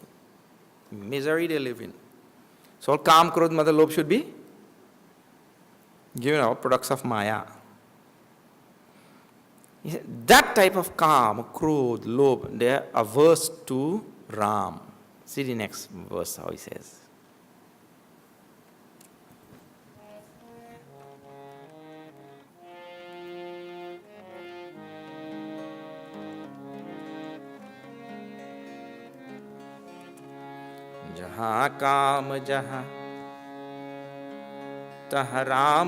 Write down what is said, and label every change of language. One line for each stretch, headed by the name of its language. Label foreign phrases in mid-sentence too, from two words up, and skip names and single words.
English: Misery they live in. So all Kam, Krodh, Mada, Lobha should be given out products of Maya. That type of Kam, Krodh, Lobha, they are averse to Ram. See the next verse how he says.
Hindi: जहाँ काम जहाँ तहाँ राम